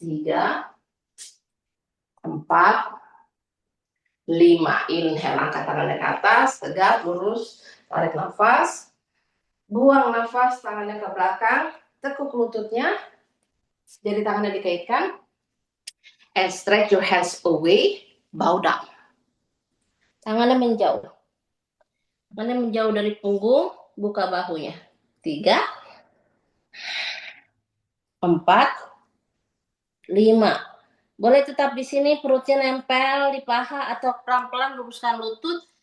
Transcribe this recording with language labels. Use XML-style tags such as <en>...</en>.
<en>3, 4, 5. Inhale.</en> <id>Angkat tangannya ke atas. Tegak. Lurus. Tarik nafas. Buang nafas. Tangannya ke belakang. Tekuk lututnya. Jadi tangannya dikaitkan.</id> <en>And stretch your hands away. Bow down.</en> <id>Tangannya menjauh. Tangannya menjauh dari punggung. Buka bahunya. 3, 4, 5. Boleh tetap di sini. Perutnya nempel di paha. Atau pelan-pelan luruskan lutut.</id>